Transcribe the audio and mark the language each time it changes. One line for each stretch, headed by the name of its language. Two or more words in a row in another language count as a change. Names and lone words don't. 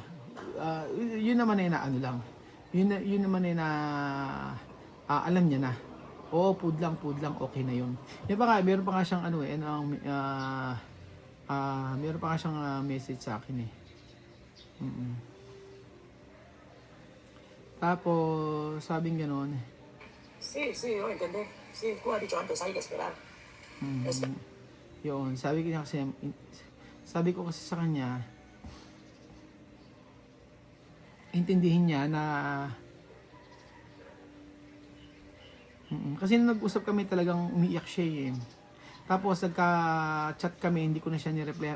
Filipino: Yun naman ay na ano lang, yun naman ay na alam niya na. Oo, food lang, okay na yun. Yan pa nga, meron pa nga siyang meron pa nga siyang message sa akin eh. Tapos, sabing gano'n.
Spanish: Sí, yo entendí. Sí, tú has dicho antes, hay que esperar.
Filipino: Yun, sabi ko kasi sa kanya, intindihin niya na kasi nung nag-usap kami talagang umiiyak siya eh. Tapos nagka-chat kami, hindi ko na siya ni-replyan.